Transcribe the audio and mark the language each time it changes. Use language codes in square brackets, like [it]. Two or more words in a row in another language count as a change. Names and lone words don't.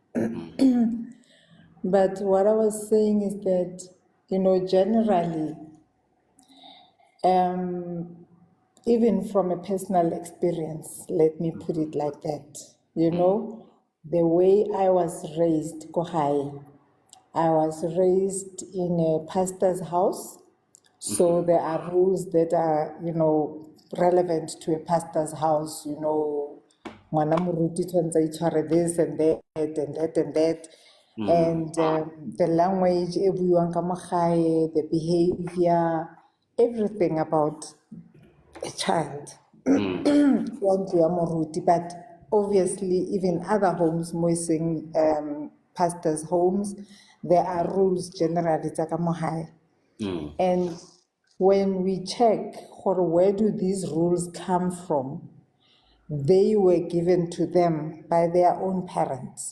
[en] But what I was saying is that, generally, even from a personal experience, let me put it like that. You know, the way I was raised, Kohai, I was raised in a pastor's house. So there are rules that are, relevant to a pastor's house, [tn] ngwana moruti tshwantse a itshware [en] this and that and that and that. And the language, [tn] e buiwang ka mo gae, [en] the behavior, everything about a child. But obviously, even other homes, Moising pastors' homes, there are rules generally. And when we check where do these rules come from, they were given to them by their own parents.